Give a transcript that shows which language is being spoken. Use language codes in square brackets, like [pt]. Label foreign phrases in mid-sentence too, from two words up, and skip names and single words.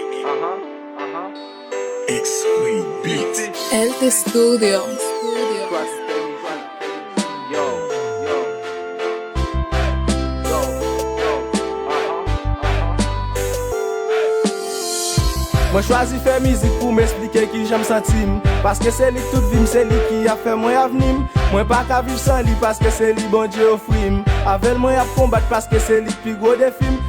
[en] Uh-huh, uh-huh. X-Ray Beat. El Studio. Trust me. Yo, yo. Yo, yo. Uh-huh, uh-huh. [ht] Mwen chwazi fè mizik pou m eksplike ki jan m santi m. Paske se li tout vi m, se li ki a fè mwen avni m. Mwen pa ka viv san li, paske se li Bondye ofri m. Avè l mwen ap konbat, paske se li pi gwo defi m.